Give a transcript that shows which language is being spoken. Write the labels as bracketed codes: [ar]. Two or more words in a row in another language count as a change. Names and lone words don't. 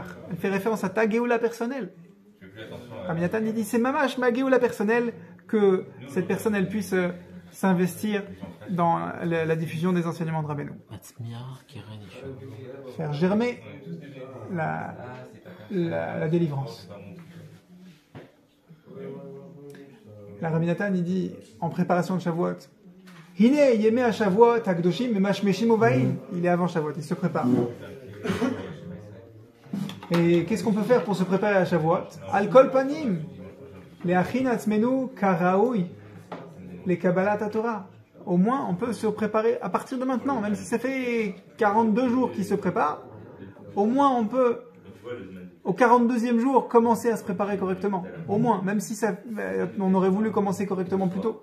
[fr] Elle fait référence à ta Géoula personnelle. Rabbi Nathan il dit c'est mamash ma Géoula personnelle que cette personne elle puisse s'investir dans la diffusion des enseignements de Rabbeinu. Faire germer la délivrance. La Rabbi Nathan il dit en préparation de Shavuot, [he] הנה ימי השבועות הקדושים ממשמשים ובאים. [fr] Il est avant Shavuot, il se prépare. Et qu'est-ce qu'on peut faire pour se préparer à Shavuot? [he] על כל פנים להכין עצמנו כראוי לקבלת תורה. [fr] Au moins, on peut se préparer à partir de maintenant, même si ça fait 42 jours qu'il se prépare, au moins on peut, au 42e jour, commencer à se préparer correctement. Au moins, même si on aurait voulu commencer correctement plus tôt.